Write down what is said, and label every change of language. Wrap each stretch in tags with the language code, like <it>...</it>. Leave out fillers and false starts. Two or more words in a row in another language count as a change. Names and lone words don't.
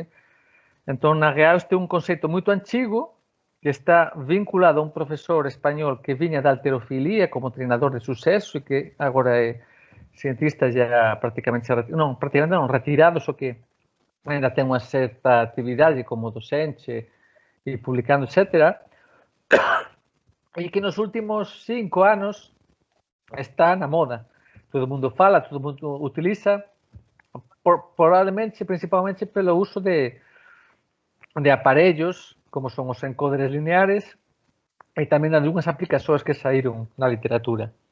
<pt>Então, na real, este é um conceito muito antigo, que está vinculado a um professor espanhol que vinha da halterofilia como treinador de sucesso e que agora é cientista já praticamente retirado, só que ainda tem uma certa atividade como docente e publicando, etc. E que nos últimos 5 anos está na moda. Todo mundo fala, todo mundo utiliza,</pt> <gl>probablemente, principalmente pelo uso de aparellos, como son os encóderes lineares, e tamén algunhas aplicacións que saíron na literatura.</gl>